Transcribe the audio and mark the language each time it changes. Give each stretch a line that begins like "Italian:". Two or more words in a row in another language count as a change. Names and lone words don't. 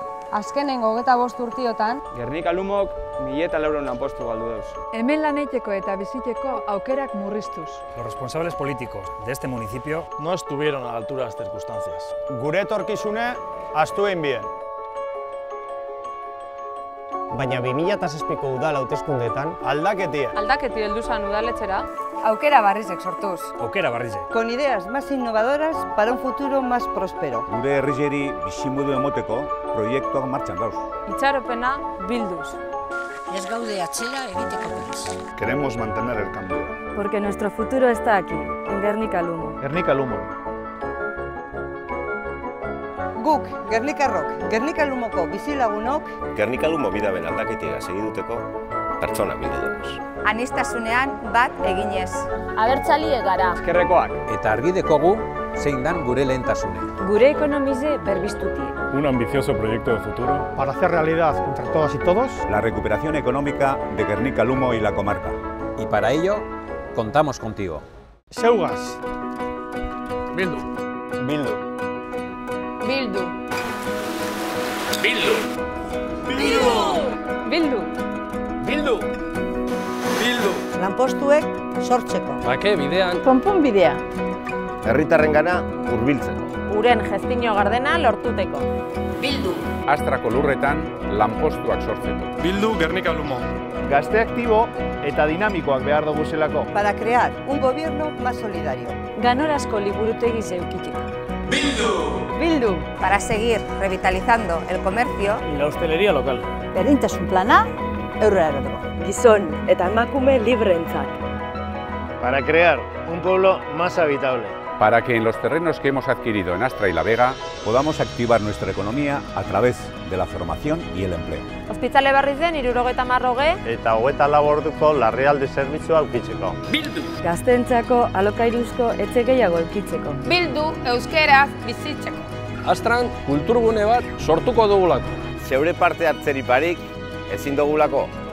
Basque: Azkenengo 25 urtiotan, Gernika Lumok 1.400 lanpostu galdu dauz. Hemen lan egiteko eta bizitzeko aukerak murriztuz.
Spanish: Los responsables políticos de este municipio no estuvieron a la altura de las circunstancias.
Basque: Gure etorkizune ahaztu egin bien. Baina 2006ko udal hauteskundeetan Aldaketie. Aldaketi heldu zan udaletxera. aukera barrizek sortuz. Aukera Barrize.
Spanish: Con ideas más innovadoras para un futuro más próspero.
Basque: Gure herrieri bizimodu emoteko proiektuak martxan dauz. Itxaropena bilduz. Ez gaude atzera egiteko prest. Queremos mantener el cambio. Porque nuestro futuro está aquí, en Gernika Lumo. Gernika Lumo. Guk, Gernikarrok, Gernika Lumoko bizilagunok, Gernika Lumo bidaben aldaketera segiduteko pertsona bildu dugu. Anistasunean bat eginez. Abertzalie gara. Ezkerrekoak. Eta argi dekogu zein dan gure lehentasune. Gure ekonomize berbiztutie.
Spanish: Un ambicioso proyecto de futuro. Para hacer realidad entre todas y todos La recuperación económica de Gernika Lumo y la comarca. Y para ello, contamos contigo.
Basque: Zeugas. Bildu. Bildu. Bildu. Bildu. Bildu. Bildu. Bildu. lanpostuek sortzeko. Bake bidean. Konponbidea. Herritarrengana hurbiltzeko. Uren gestio gardena lortuteko. Bildu. Astrako lurretan lanpostuak sortzeko. Bildu Gernika Lumo. Gazte aktibo eta dinamikoak behar dugu zelako.
Spanish: Para crear un gobierno más solidario.
Basque: Ganorazko liburutegi zeukiteko. Bildu.
Spanish: Para seguir revitalizando el comercio. Y la hostelería local.
Basque: Berdintasun plana, eurrerako. Gizon eta emakume libreentzat.
Spanish: Para crear un pueblo más habitable. Para que en los terrenos que hemos adquirido en Astra y La Vega podamos activar nuestra economía a través de la formación y el empleo.
Basque: Ospitale Barrizen 74 Eta 24 orduko larrialdi zerbitzua aurkitzeko. Gazteentzako alokairuzko etxe gehiago eukitzeko. Bildu euskeraz bizitzeko. Astran kulturgune bat sortuko dugulako. Zeure parte hartzeri barik ezin dugulako.